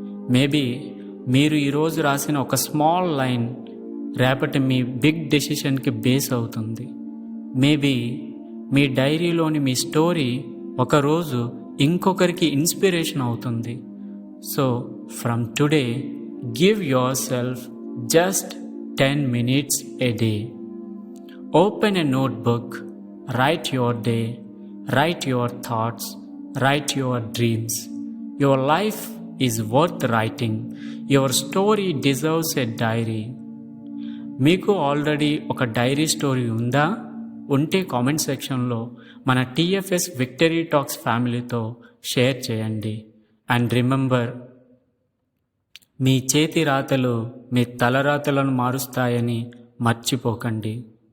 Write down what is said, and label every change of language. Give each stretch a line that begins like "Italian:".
Telugu: Maybe మీరు ఈరోజు రాసిన ఒక స్మాల్ లైన్ రేపటి మీ బిగ్ డెసిషన్కి బేస్ అవుతుంది. మేబీ మీ డైరీలోని మీ స్టోరీ ఒకరోజు ఇంకొకరికి ఇన్స్పిరేషన్ అవుతుంది.
English: So from today give yourself just 10 minutes a day. Open a notebook, write your day, write your thoughts, write your dreams. Your life is worth writing. Your story deserves a diary.
Telugu: మీకు already ఒక dairy story ఉందా? ఉంటే comment సెక్షన్లో మన TFS victory talks ఫ్యామిలీతో share చేయండి. And remember, మీ చేతి రాతలు మీ తలరాతలను మారుస్తాయని మర్చిపోకండి.